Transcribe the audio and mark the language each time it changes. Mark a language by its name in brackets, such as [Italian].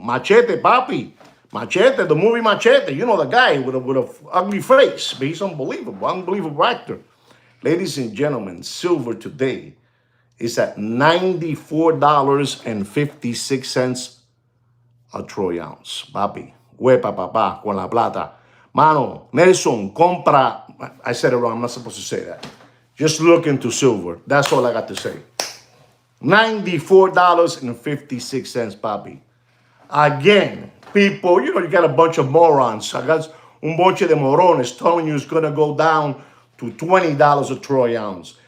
[English] Machete, papi. Machete, the movie Machete. You know the guy with a ugly face. But he's unbelievable actor. Ladies and gentlemen, silver today is at $94.56 a troy ounce. [Spanish] Papi, huepa, papá, con la plata. [English] Mano, Nelson, compra. I said it wrong. I'm not supposed to say that. Just look into silver. That's all I got to say. $94.56, papi. Again, people, you got a bunch of morons. I got un bunch de morones telling you it's going to go down to $20 a troy ounce.